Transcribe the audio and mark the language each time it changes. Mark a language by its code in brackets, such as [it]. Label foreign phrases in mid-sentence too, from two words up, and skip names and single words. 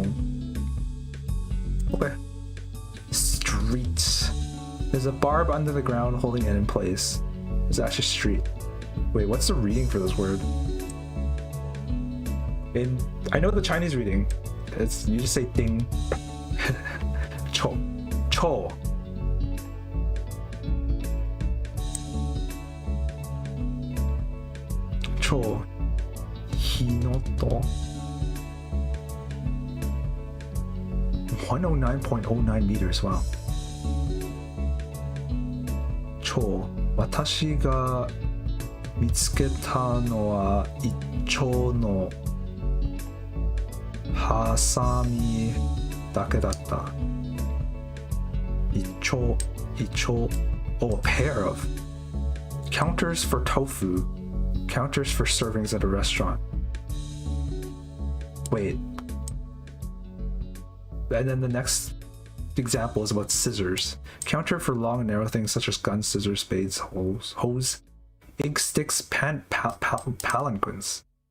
[en] Okay. Street. There's a barb under the ground holding it in place. It's actually street. Wait, what's the reading for this word? I know the Chinese reading. It's you just say ding. Cho. Cho. Cho. Hinoto. 109.09 meters, wow. Cho. [ja] 私が見つけたのは一丁のハサミだけだった。 [en] 一丁。Oh, a pair of. Counters for tofu. Counters for servings at a restaurant. Wait. And then the next example is about scissors. Counter for long and narrow things such as guns, scissors, spades, hose, ink sticks, palanquins.